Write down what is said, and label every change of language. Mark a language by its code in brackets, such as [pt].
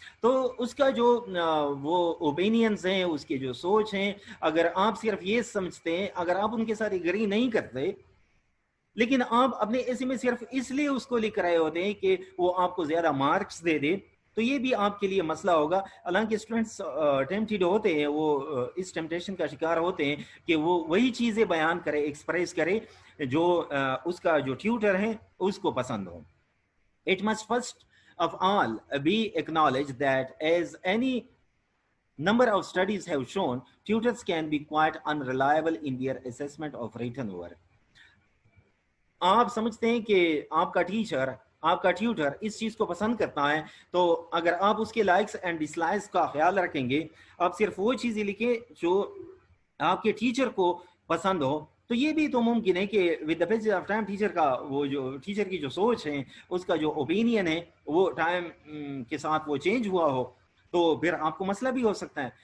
[ur] تو اس کا جو وہ اوپینینز ہیں، اس کے جو سوچ ہیں، اگر آپ صرف یہ سمجھتے ہیں، اگر آپ ان کے ساتھ ایگری نہیں کرتے لیکن آپ اپنے ایسے میں صرف اس لیے اس کو لکھ رہے ہوتے ہیں کہ وہ آپ کو زیادہ مارکس دے دے، تو یہ بھی آپ کے لیے مسئلہ ہوگا. حالانکہ اسٹوڈنٹس ٹیمپٹیڈ ہوتے ہیں، وہ اس ٹیمپٹیشن کا شکار ہوتے ہیں کہ وہ وہی چیزیں بیان کرے، ایکسپریس کرے جو اس کا جو ٹیوٹر ہے اس کو پسند ہو. [en] It must first of all be acknowledged that as any number of studies have shown, tutors can be quite unreliable in their assessment of written work. [ur] آپ سمجھتے ہیں کہ آپ کا ٹیوٹر اس چیز کو پسند کرتا ہے، تو اگر آپ اس کے لائکس اینڈ ڈس لائکس کا خیال رکھیں گے، آپ صرف وہ چیزیں لکھیں جو آپ کے ٹیچر کو پسند ہو، تو یہ بھی تو ممکن ہے کہ [en] with the passage of time [ur] teacher کی جو سوچ ہے، اس کا جو اوپینین ہے، وہ ٹائم کے ساتھ وہ چینج ہوا ہو، تو پھر آپ کو مسئلہ بھی ہو سکتا ہے.